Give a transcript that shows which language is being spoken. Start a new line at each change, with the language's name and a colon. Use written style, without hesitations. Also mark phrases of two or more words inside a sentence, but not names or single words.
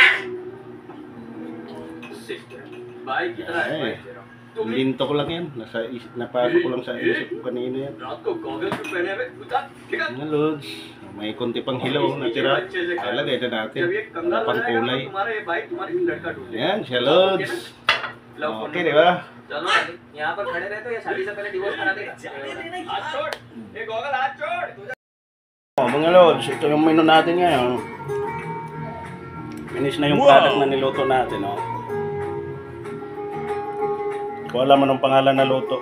Filipino: Linto ko lang yan. Napasok ko lang sa isip ko kanina yan. Yan lods. May konti pang hilaw na tira. Lagay na natin. Pang kulay. Yan siya lods. Okay di ba?
Hindi: यहाँ पर खड़े रहते हो या शादी से पहले डिवोर्स करा देगा? हाथ छोड़, ये गॉगल हाथ छोड़.
Filipino: Mga lods, ito yung menu natin ngayon.
English: Finish na
Filipino: yung product na niluto natin. Ko alam anong pangalan na luto.